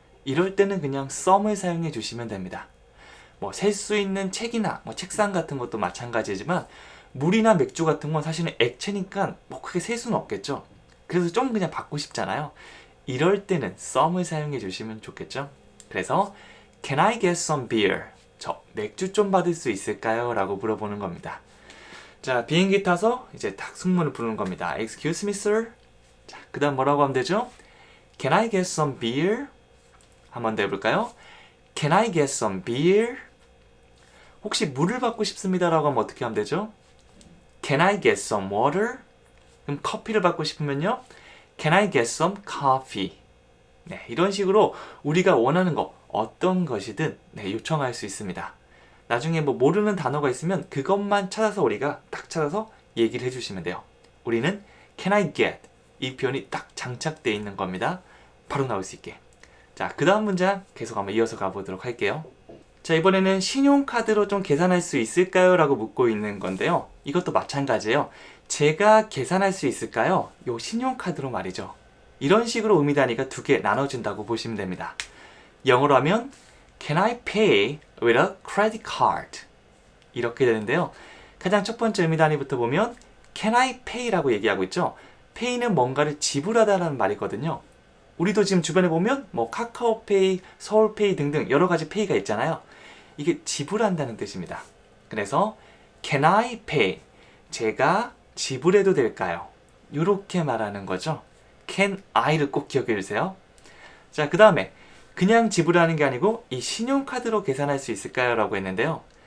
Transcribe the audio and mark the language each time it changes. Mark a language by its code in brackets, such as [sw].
[ko] 이럴 때는 그냥 some을 사용해 주시면 됩니다. 뭐 셀 수 있는 책이나 뭐 책상 같은 것도 마찬가지지만 물이나 맥주 같은 건 사실은 액체니까 뭐 크게 셀 수는 없겠죠. 그래서 좀 그냥 받고 싶잖아요. 이럴 때는 some을 사용해 주시면 좋겠죠. 그래서 [en] Can I get some beer? [ko] 저 맥주 좀 받을 수 있을까요? 라고 물어보는 겁니다. 자, 비행기 타서 이제 딱 승무원을 부르는 겁니다. [en] Excuse me, sir? [ko] 자, 그 다음 뭐라고 하면 되죠? [en] Can I get some beer? [ko] 한 번 더 해볼까요? [en] Can I get some beer? [ko] 혹시 물을 받고 싶습니다 라고 하면 어떻게 하면 되죠? [en] Can I get some water? [ko] 그럼 커피를 받고 싶으면요? [en] Can I get some coffee? [ko] 네, 이런 식으로 우리가 원하는 거 어떤 것이든 네, 요청할 수 있습니다. 나중에 뭐 모르는 단어가 있으면 그것만 찾아서 우리가 딱 찾아서 얘기를 해주시면 돼요. 우리는 [en] Can I get? [ko] 이 표현이 딱 장착되어 있는 겁니다. 바로 나올 수 있게. 자, 그 다음 문장 계속 한번 이어서 가보도록 할게요. 자, 이번에는 신용카드로 좀 계산할 수 있을까요? 라고 묻고 있는 건데요. 이것도 마찬가지예요. 제가 계산할 수 있을까요? 요 신용카드로 말이죠. 이런 식으로 의미 단위가 2개 나눠진다고 보시면 됩니다. 영어로 하면 [en] Can I pay with a credit card? [ko] 이렇게 되는데요. 가장 첫 번째 의미 단위부터 보면 [en] Can I pay [ko] 라고 얘기하고 있죠. pay는 뭔가를 지불하다라는 말이거든요. 우리도 지금 주변에 보면 뭐 카카오페이, 서울페이 등등 여러 가지 페이가 있잖아요. 이게 지불한다는 뜻입니다. 그래서 [en] Can I pay? [ko] 제가 지불해도 될까요? 이렇게 말하는 거죠. [en] Can I [ko] 를 꼭 기억해 주세요. 자, 그 다음에 그냥 지불하는 게 아니고 이 신용카드로 계산할 수 있을까요? 라고 했는데요.